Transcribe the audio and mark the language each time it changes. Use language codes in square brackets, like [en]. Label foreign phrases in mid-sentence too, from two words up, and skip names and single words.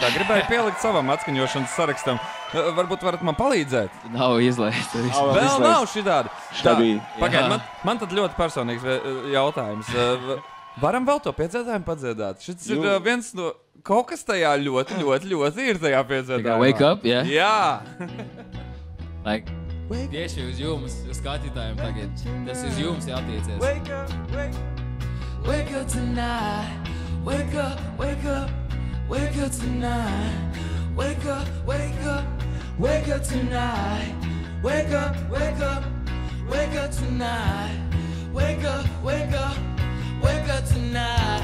[lv] Gribēju pielikt savam atskaņošanas sarakstam. Varbūt varat man palīdzēt? Nav izlaist. Vēl nav šitādi. Pagaid, man tad ļoti personīgs jautājums. Varam vēl to piedzēdājumu padziedāt? Šis ir viens no... Kaut kas tajā ļoti ir tajā piedzēdājumā. [en] Wake up, yeah? [lv] Jā. Like... Tieši uz jums, uz skatītājiem tagad. Tas uz jums jātiecies. [en] Wake up, wake up tonight. Wake up, wake up, wake up tonight. Wake up, wake up, wake up tonight. Wake up, wake up, wake up tonight. Wake up, wake up, wake up tonight.